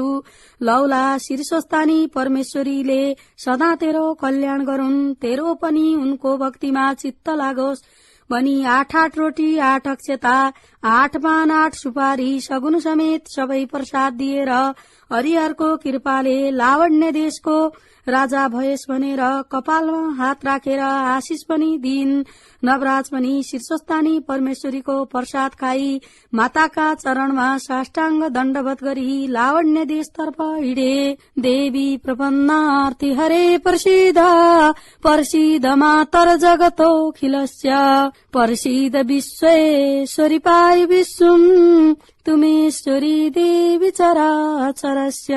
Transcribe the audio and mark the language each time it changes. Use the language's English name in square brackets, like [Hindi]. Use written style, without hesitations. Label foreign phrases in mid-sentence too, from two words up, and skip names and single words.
[Nepali] लौला शीर्षस्थानी परमेश्वरीले सदा तेरो कल्याण गरून्, तेरो पनि उनको भक्तिमा चित्त लागोस् भनी 8 रोटी 8 अक्षता 8 पान 8 सुपारी सगुन समेत सबै प्रसाद दिएर हरिहरको कृपाले लावण्य देशको राजा भएस भनेर कपालमा हात राखेर आशिष पनि दिइन्। नवराज पनि शीर्षस्थानी परमेश्वरीको प्रसाद खाई माताका चरणमा साष्टाङ्ग दण्डवत गरी लावण्य देशतर्फ हिडे। [Sanskrit] देवी प्रपन्नार्थी हरे प्रसीद प्रसीद मातर जगतोऽखिलस्य प्रसीद विश्वेश्वरी पाहि विश्वम् तुमेश्वरी देवी चराचरस्य।